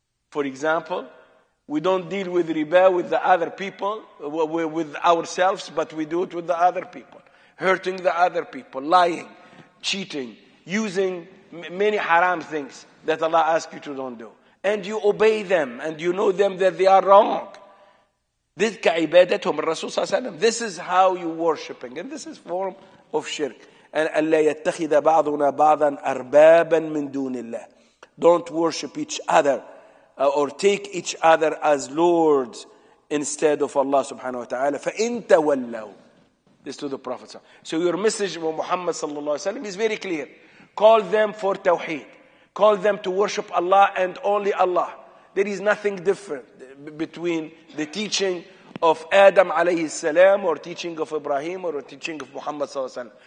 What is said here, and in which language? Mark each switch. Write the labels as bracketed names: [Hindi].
[English] For example, we don't deal with riba with the other people, with ourselves, but we do it with the other people. Hurting the other people, lying, cheating, using many haram things that Allah asks you to don't do. And you obey them, and you know them that they are wrong. [Arabic] This كعبادتهم الرسول صلى الله عليه وسلم. [English] This is how you worshiping, and this is form of shirk. [Arabic] And ألا يتخذ بعضنا بعضا أربابا من دون الله. [English] Don't worship each other or take each other as lords instead of Allah subhanahu wa ta'ala. [Arabic] فَإِن تَوَلَّوْا. [English] This to the Prophet. So your message of Muhammad sallallahu alaihi wasallam is very clear. Call them for tawheed. call them to worship Allah and only Allah. There is nothing different between the teaching of Adam alayhi salam or teaching of Ibrahim or teaching of Muhammad sallallahu alaihi wasallam.